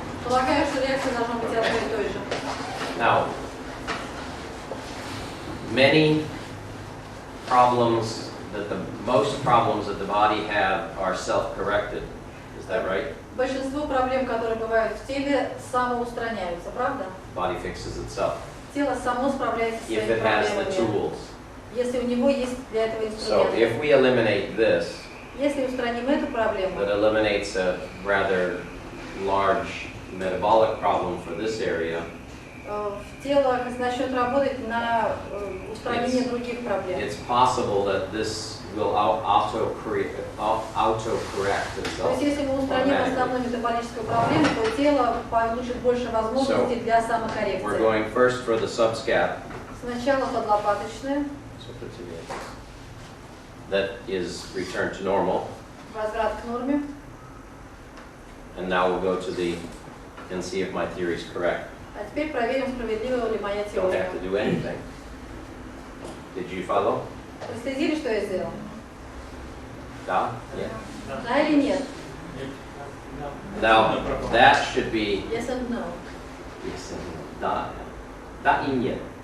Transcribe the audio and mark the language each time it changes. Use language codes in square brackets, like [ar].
[ru] Полагаю, что реакция должна быть одной и той же. [en] Now, many problems most problems that the body have are self-corrected. Is that right? [ru] Большинство проблем, которые бывают в теле, самоустраняются, правда? [en] Body fixes itself. [ru] Тело само справляется с [en] If [ru] своими [en] it has the [ru] проблемами, [en] tools. [ru] если у него есть для этого [en] So [ru] инструменты. [en] if we eliminate this, [ru] Если устраним эту проблему, [en] that eliminates a rather large metabolic problem for this area. [ru] тело начнет работать на устранение других проблем. [en] It's possible that this will auto-correct [ru] То [en] itself. [ru] есть если мы устраним основную метаболическую проблему, то тело получит больше возможностей для [en] We're [ru] самокоррекции. [en] going first for the subscap. [ru] Сначала подлопаточная, [en] That is returned to normal. [ru] возврат к норме. [en] And now we'll go to the, and see if my theory is correct. [ru] А теперь проверим, справедлива ли моя [en] Don't [ru] теория. [en] have to do anything. Did you follow? [ru] Проследили, что я сделал? Да? [en] Yeah. [ru] Да или нет? [en] Now, that should be, Yes and no. yes, [ru] да, да и нет.